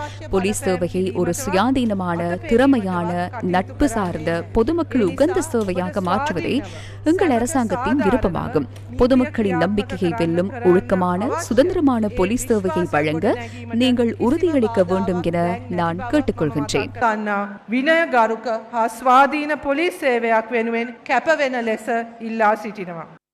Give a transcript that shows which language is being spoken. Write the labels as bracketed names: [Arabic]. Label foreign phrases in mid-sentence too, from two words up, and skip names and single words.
[Tamil] போலீஸ் சேவையை ஒரு சுயாதீனமான, திறமையான, நட்பு சார்ந்த, பொதுமக்கள் உகந்த சேவையாக மாற்றுவதே எங்கள் அரசாங்கத்தின் விருப்பமாகும். பொதுமக்களின் நம்பிக்கையை வெல்லும் ஒழுக்கமான, சுதந்திரமான போலீஸ் சேவையை வழங்க நீங்கள் உறுதியளிக்க வேண்டும் என நான் கேட்டுக்கொள்கின்றேன். [Sinhala] විනයගරුක හා ස්වාධීන පොලිස් සේවයක් වෙනුවෙන් කැපවෙන ලෙස ඉල්ලා සිටිනවා.